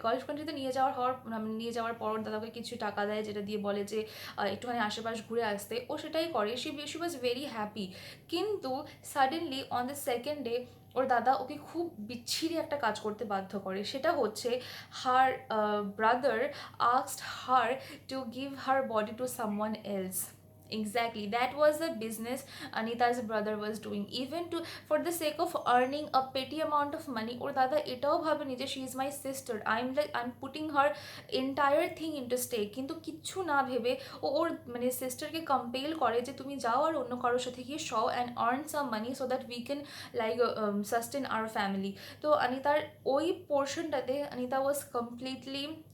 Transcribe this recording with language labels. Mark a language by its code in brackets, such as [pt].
[bn] Gulf কান্ট্রিতে নিয়ে যাওয়ার পর ওর দাদাকে কিছু টাকা দেয়, যেটা দিয়ে বলে যে একটুখানি আশেপাশ ঘুরে আসতে। ও সেটাই করে, [en] She was very happy. [bn] কিন্তু [en] suddenly on the second day [bn] ওর দাদা ওকে খুব বিচ্ছিরি একটা কাজ করতে বাধ্য করে। সেটা হচ্ছে [en] Her brother asked her to give her body to someone else. Exactly, that was the business Anita's brother was doing, even to for the sake of earning a petty amount of money. [bn] Or dada etao bhabeni je [en] she is my sister, I'm putting her entire thing into stake, [bn] কিন্তু কিচ্ছু না ভেবে ওর মানে সিস্টারকে compel করে যে তুমি যাও আর অন্য কারোর সাথে গিয়ে [en] Show and earn some money so that we can like sustain our family. [bn] তো অনিতার ওই পোর্শনটাতে অনিতা [en] was completely